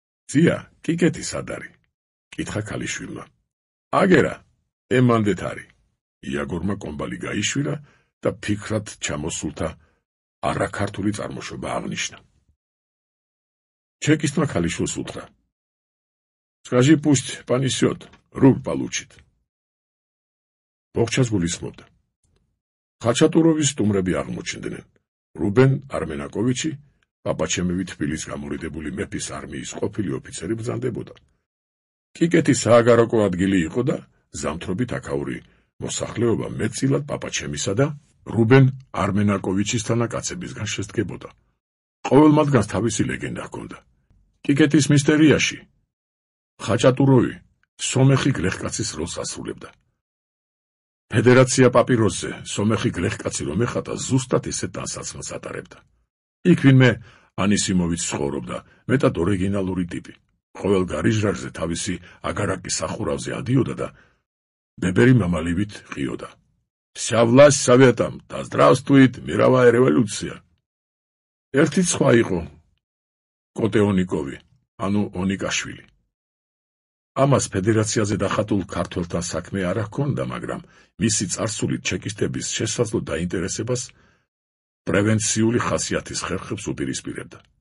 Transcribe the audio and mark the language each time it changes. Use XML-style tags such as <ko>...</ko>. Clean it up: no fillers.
<ka>ძია, კიკეთი სად არის? კითხა ქალიშვილმა. აგერა, ემანდეთ არის. იაგორმა კომბალი გაიშვილა და ფიქრად ჩამოსულთა არაქართული წარმოშობა აღნიშნა. ჩეკისტმა ქალიშვილს უთხრა.</ka> <ru>Скажи, пусть понесет, рубль получит.</ru> <ka>ბოხჩას გულისხმობდა. ხაჩატუროვის სტუმრები აღმოჩნდნენ. რუბენ არმენაკოვიჩი, პაპაჩემევი თბილის გამორიდებული მეფის არმიის ყოფილი ოფიცერი ბრძანდებოდა. კიკეთის სააგარაკო ადგილი იყო და ზამთრობით აქაური მოსახლეობა მეტწილად პაპაჩემისა და რუბენ არმენაკოვიჩის თანაკაცებისგან შესდგებოდა. ყოველ მათგანს თავისი ლეგენდა ჰქონდა. კიკეთის მისტერიაში ხაჩატუროვი სომეხი გლეხკაცის როლს ასრულებდა. ფედერაცია პაპიროსზე სომეხი გლეხკაცი რომ ეხატა, ზუსტად ისეთ ტანსაცმელს ატარებდა. იქ ვინმე ანისიმოვიც ცხოვრობდა, მეტად ორიგინალური ტიპი. ყოველ გარიჟრაჟზე თავისი აგარაკის სახურავზე ადიოდა და ბებერი მამალივით ყიოდა.</ka> <ru>Вся власть советам, да здравствует мировая революция.</ru> <ka>ერთიც სხვა იყო კოტეონიკოვი, ანუ ონიკაშვილი. ამას ფედერაციაზე დახატულ ქართველთან საქმე არ ჰქონდა, მაგრამ მისი წარსული ჩეკისტების შესაძლო დაინტერესებას პრევენციული ხასიათის ხერხებს უპირისპირებდა.</ka>